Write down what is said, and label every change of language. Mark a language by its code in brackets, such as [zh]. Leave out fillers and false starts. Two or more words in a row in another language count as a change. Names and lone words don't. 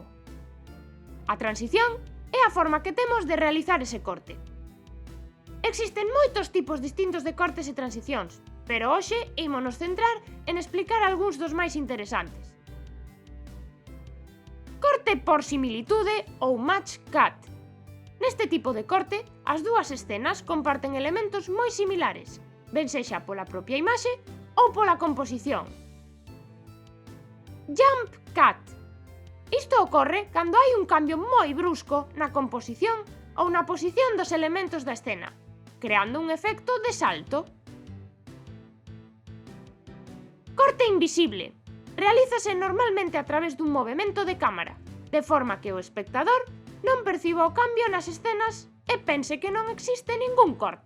[gl] A transición é a forma que temos de realizar ese corte. Existen moitos tipos distintos de cortes e transicións, pero hoxe ímonos centrar en explicar algúns dos máis interesantes. Corte por similitude ou [en] match cut. [gl] Neste tipo de corte, as dúas escenas comparten elementos moi similares, ben sexa pola propia imaxe ou pola composición. [en] Jump cut. [gl] Isto ocorre cando hai un cambio moi brusco na composición ou na posición dos elementos da escena, creando un efecto de salto. Corte invisible. Realízase normalmente a través dun movemento de cámara, de forma que o espectador non perciba o cambio nas escenas e pense que non existe ningún corte.